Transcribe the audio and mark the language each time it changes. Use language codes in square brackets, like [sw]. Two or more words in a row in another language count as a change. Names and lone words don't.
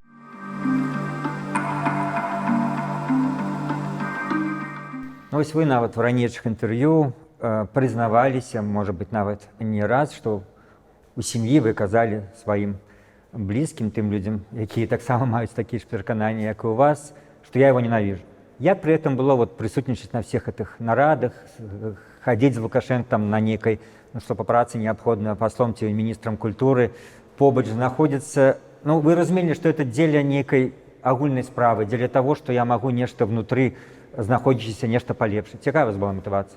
[be] Вось вы нават в ранейшых інтэрв'ю прызнаваліся, можа быць, нават не раз, што у сям'і вы казалі сваім блізкім, тым людзям, якія таксама маюць такія ж перакананні, як і у вас, што [ru] я его ненавижу. [be] Як [ru] при этом [be] было вот прысутнічаць на всех этих нарадах, хадзіць з Лукашэнкам на нейкай, ну, што па працы неабходна паслом ці міністрам культуры, побач знаходзіцца, ну, вы разумелі, што это дзеля нейкай агульнай справы, дзеля таго, што я магу нешта внутры знаходзячыся нешта палепшыць. Якая у вас была матывацыя?